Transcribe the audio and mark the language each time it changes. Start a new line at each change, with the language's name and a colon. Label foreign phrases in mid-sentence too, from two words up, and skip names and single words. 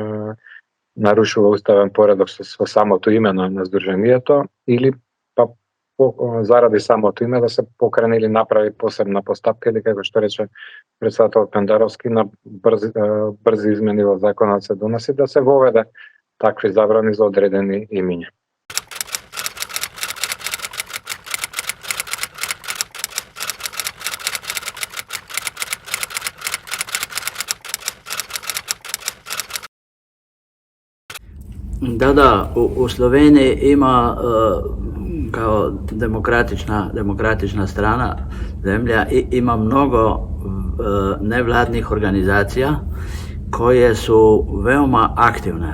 Macedonian: нарушува уставен поредок со самото име на здруженијето или па заради самото име да се покране или направи посебна постапка или како што рече председател Пендаровски на брзи измени во законот се доноси да се воведе такви забрани за одредени имиња.
Serbian: Da, u Sloveniji ima kao demokratična strana zemlja ima mnogo nevladnih organizacija koje su veoma aktivne.